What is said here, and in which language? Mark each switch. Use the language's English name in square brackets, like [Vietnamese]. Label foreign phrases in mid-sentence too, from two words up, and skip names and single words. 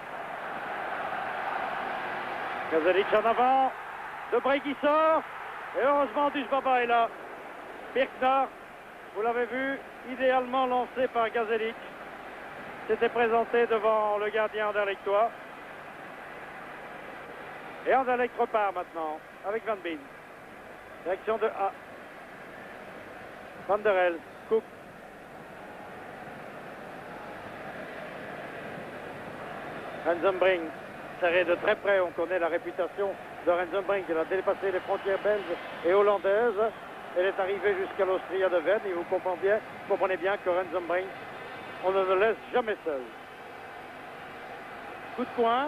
[French] Gazelic en avant, Debré qui sort, et heureusement Dujbaba est là. Birkner, vous l'avez vu, idéalement lancé par Gazelic, s'était présenté devant le gardien anderlechtois. Et Anderlecht repart maintenant avec Van Bien. Direction de A. Van der Elst, Cook. Rensenbrink, serré de très près. On connaît la réputation de Rensenbrink. Il a dépassé les frontières belges et hollandaises. Elle est arrivée jusqu'à l'Austria de Vienne. Et vous comprenez bien que Rensenbrink, on ne le laisse jamais seul. Coup de poing.